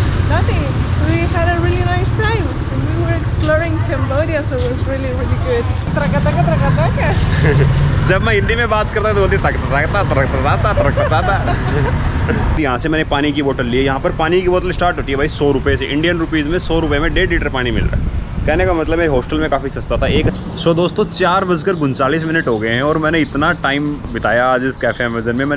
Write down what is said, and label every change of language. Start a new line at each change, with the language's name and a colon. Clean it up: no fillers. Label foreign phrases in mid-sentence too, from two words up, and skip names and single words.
English: Nothing. We had a really nice time. And we were exploring Cambodia, so it was really good. Traka-taka, traka-taka.
Hindi: जब मैं हिंदी में बात करता तो बोलती यहाँ से मैंने पानी की बोतल ली। यहाँ पर पानी की बोतल स्टार्ट होती है भाई 100 रुपये से।
English: Indian rupees
Hindi: में 100 रुपये में 1.5 लीटर पानी मिल रहा है। कहने का मतलब है हॉस्टल में काफ़ी सस्ता था। दोस्तों 4:39 हो गए हैं और मैंने इतना टाइम बिताया आज इस कैफ़े अमेज़न में।